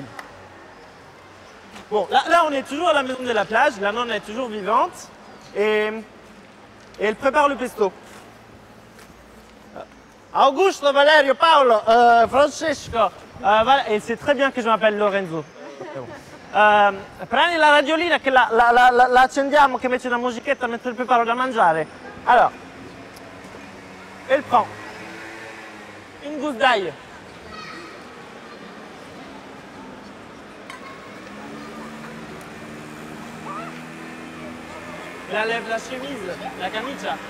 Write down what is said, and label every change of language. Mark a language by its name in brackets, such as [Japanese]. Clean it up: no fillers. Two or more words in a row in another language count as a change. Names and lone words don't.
[French] Bon, là, on est toujours à la maison de la plage. La nonne est toujours vivante. Et elle prépare le pesto. Augusto, Valerio, Paolo, Francesco. Et c'est très bien que je m'appelle Lorenzo. [Italian] Prendi la radiolina che la accendiamo, che mette una musichetta mentre preparo da mangiare. [French] Alors, elle prend une gousse d'ail. Elle enlève la chemise, [Italian] la camicia.